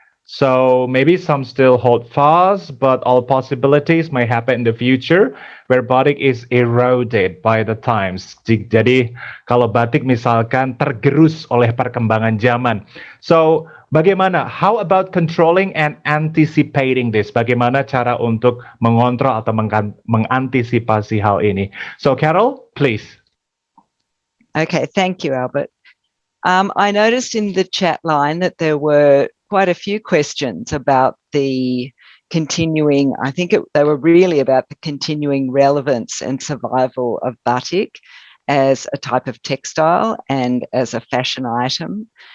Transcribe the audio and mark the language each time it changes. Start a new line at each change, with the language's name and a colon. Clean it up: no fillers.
English: So maybe some still hold fast, but all possibilities may happen in the future where batik is eroded by the times.
Indonesian: Jadi kalau batik misalkan tergerus oleh perkembangan zaman.
English: So bagaimana? How about controlling and anticipating this?
Indonesian: Bagaimana cara untuk mengontrol atau mengantisipasi hal ini?
English: So Carol, please. Okay, thank you, Albert. I noticed in the chat line that there were quite a few questions about the continuing, they were really about the continuing relevance and survival of batik as a type of textile and as a fashion item.